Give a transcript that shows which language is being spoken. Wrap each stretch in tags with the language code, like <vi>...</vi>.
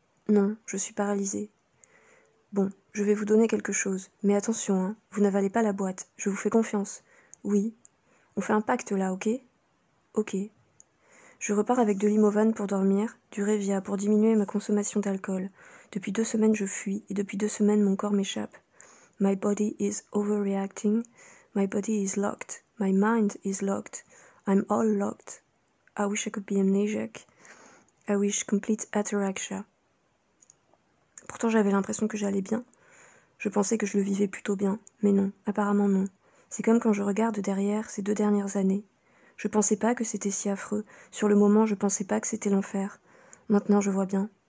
<fr>Non, je suis paralysée. Bon, je vais vous donner quelque chose. Mais attention, hein, vous n'avalez pas la boîte, je vous fais confiance. Oui. On fait un pacte là, ok? Ok. Je repars avec de l'Imovan pour dormir, du Revia pour diminuer ma consommation d'alcool. Depuis 2 semaines je fuis, et depuis 2 semaines mon corps m'échappe.</fr> <en>My body is overreacting, my body is locked, my mind is locked, I'm all locked. I wish I could be amnesiac. I wish complete ataraxia.</en> <fr>Pourtant j'avais l'impression que j'allais bien. Je pensais que je le vivais plutôt bien, mais non, apparemment non. C'est comme quand je regarde derrière ces 2 dernières années. Je pensais pas que c'était si affreux. Sur le moment, je pensais pas que c'était l'enfer. Maintenant, je vois bien.</fr>